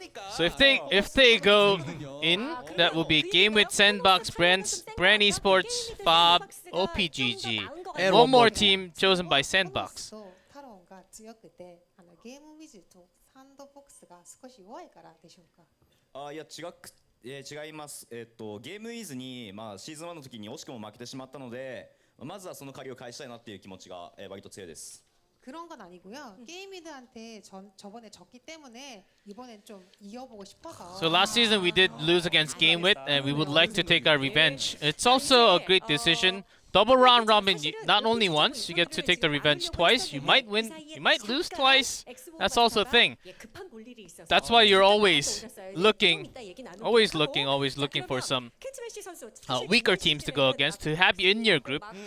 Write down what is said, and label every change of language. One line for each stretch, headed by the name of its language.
English: So if they go in, that will be Game With Sandbox, Brand Esports, Fob, OPGG, and one more team chosen by Sandbox.
Japanese: 타론가強くてゲームウィズとサンドボックスが少し弱いからでしょうか。いや違います。ゲームウィズにまあシーズン1の時に惜しくも負けてしまったので、まずはその借りを返したいなっていう気持ちが割と強いです。
Korean: 그런 건 아니고요. 게임이드한테 저번에 졌기 때문에 이번엔 좀 이어보고 싶어서.
English: So last season we did lose against Game With, and we would like to take our revenge. It's also a great decision. Double round robin, not only once, you get to take the revenge twice. You might win, you might lose twice. That's also a thing. That's why you're always looking for some weaker teams to go against to have you in your group.